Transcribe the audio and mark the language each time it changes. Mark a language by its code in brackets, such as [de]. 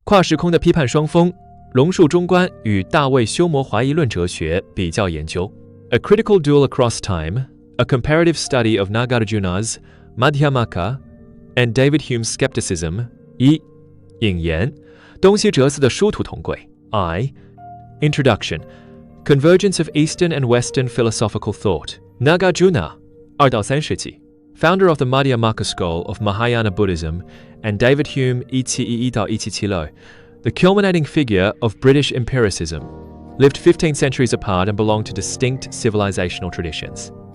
[zh] 跨时空的批判双峰，龙树中观与大卫休谟怀疑论哲学比较研究。 [en] A critical duel across time, a comparative study of Nagarjuna's Madhyamaka and David Hume's skepticism. [zh] 一、引言，东西哲思的殊途同归。 [en] I. Introduction. Convergence of Eastern and Western philosophical thought. Nagarjuna, [zh] 2到3世纪 [en] founder of the Madhyamaka school of Mahayana Buddhism, and David Hume [zh] 1711到1776, [en] the culminating figure of British empiricism, lived 15 centuries apart and belonged to distinct civilizational traditions.